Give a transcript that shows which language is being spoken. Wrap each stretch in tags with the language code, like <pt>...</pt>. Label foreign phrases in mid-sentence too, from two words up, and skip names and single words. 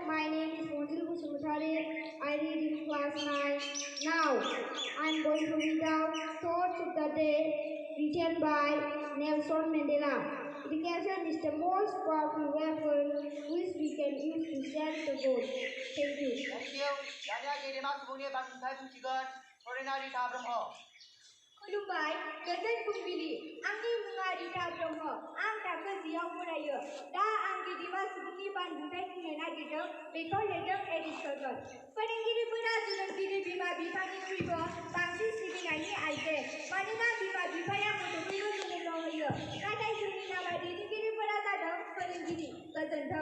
<en>My name is I read in class 9. Now, I am going to read out Thoughts of the Day written by Nelson Mandela. Education is the most powerful weapon which we can use to stand the goal. Thank you.</en> <brx>खुलुमबाय गोजोन फुंबिलि आंनि मुङा रिता ब्रह्म आं थाखो 10 आव फरायो दा आं गेदेमा सुबुंनि बानबुंथाय बुंनो नागिरदों बेखौ लिरदों एडिटरफोर फोरोंगिरिफोरा जोनोमगिरि बिमा बिफानिख्रुइबो बांसिन सिबिनायनि आइजें मानोना बिमा बिफाया गथ'फोरखौ जोनोम होयो नाथाय जोंनि नामा दैदेनगिरिफोरा जादों फोरोंगिरि गोजोन्थों</brx>